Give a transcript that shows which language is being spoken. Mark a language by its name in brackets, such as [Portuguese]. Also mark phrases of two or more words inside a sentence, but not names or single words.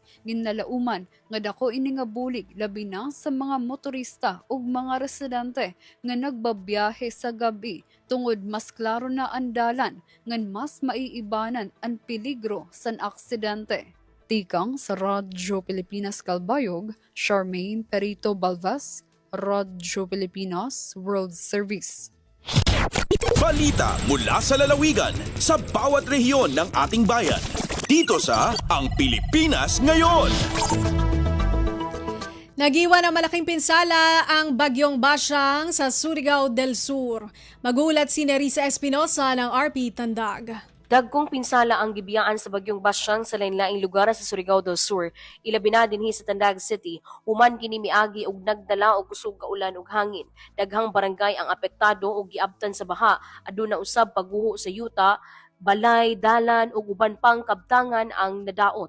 [Hiligaynon] Ginlalauman nga dako ini nga bulig labi na sa mga motorista ug mga residente nga nagbabiyahe sa gabi. [Waray] Tungod mas klaro na ang dalan ngan mas maiibanan ang peligro san aksidente. Tikang sa Radyo Pilipinas Calbayog, Charmaine Perito Balvez, Radyo Pilipinas World Service. [Filipino] Balita mula sa lalawigan sa bawat rehiyon ng ating bayan. Dito sa Ang Pilipinas Ngayon. Nagiwan ng malaking pinsala ang bagyong Basyang sa Surigao del Sur. Magulat si Nerissa Espinosa ng RP Tandag. [Cebuano] Dagkong pinsala ang gibiyaan sa bagyong Basyang sa lain-laing lugar sa Surigao del Sur. Ilabi na dinhi sa Tandag City, human kini miagi og nagdala og kusog ka ulan ug hangin. Daghang barangay ang apektado og giabtan sa baha, aduna usab pagguho sa yuta, balay, dalan ug uban pang kabtangan ang nadaot.